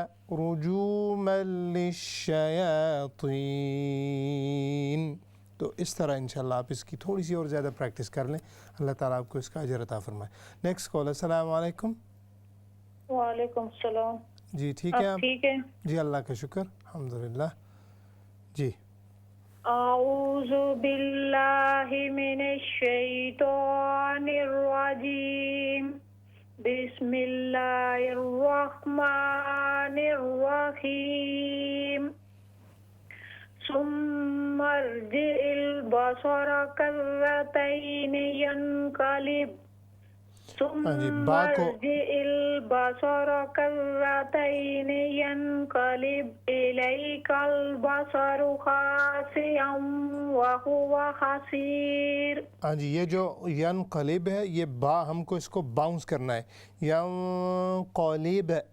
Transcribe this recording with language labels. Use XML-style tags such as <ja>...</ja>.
<ar>رُجُومًا لِلشَّيَاطِينِ۔</ar> <ur>تو اس طرح انشاءاللہ آپ اس کی تھوڑی سی اور زیادہ پریکٹس کر لیں، اللہ تعالیٰ آپ کو اس کا اجر عطا فرمائے۔ نیکسٹ کال، السلام علیکم۔ وعلیکم السلام۔ جی ٹھیک ہے آپ؟ ٹھیک ہے؟ جی اللہ کا شکر، الحمدللہ۔ جی</ur> <ar>اعوذ باللہ من الشیطان الرجیم، بسم اللہ الرحمن الرحیم، ثم ارجع البصر كرتين ينقلب ثم ارجع البصر كرتين ينقلب إليك البصر خاسئا وهو حسير۔</ar> <ur>ہاں جی، یہ جو ینقلب ہے، یہ با ہم کو اس کو باؤنس کرنا ہے، ینقلب</ur>